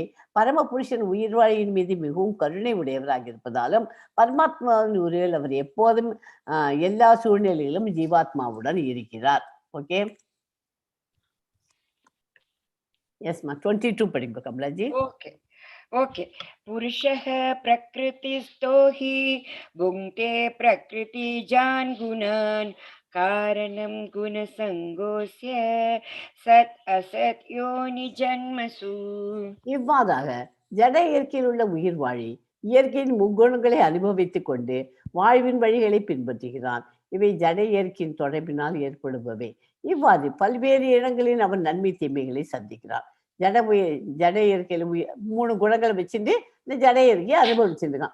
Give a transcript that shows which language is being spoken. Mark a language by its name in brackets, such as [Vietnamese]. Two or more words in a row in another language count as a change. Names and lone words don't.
[Tamil] பரம புருஷன் உயிர்வாழியின் மீது மிகவும் கருணை உடையவராக இருப்பதாலும் பரமாத்மாவின் உருவில் அவர் எப்போதும் எல்லா சூழ்நிலையிலும் ஜீவாத்மாவுடன் இருக்கிறார். ஓகே, எஸ்மா 22 படிங்க கமலாஜி. [Sanskrit] ஓகே ओके पुरुषः प्रकृतिस्थो हि भुङ्क्ते प्रकृतिजान् गुणान् कारणं गुणसङ्गोऽस्य सत् असत् योनिजन्मसु. [Tamil] இவ்வாறாக ஜட இயற்கையில் உள்ள உயிர் வாழி இயற்கையின் முக்குணங்களை அனுபவித்துக் கொண்டு வாழ்வின் வழிகளை பின்பற்றுகிறான். இவை ஜட இயற்கையின் தொடர்பினால் ஏற்படுபவை. இவ்வாறு பல்வேறு இடங்களில் அவன் நன்மை தீமைகளை சந்திக்கிறான். ஜட இயற்கையில 3 குணங்களை வச்சுட்டு இந்த ஜட இயற்கையை அனுபவிச்சிருக்கான்.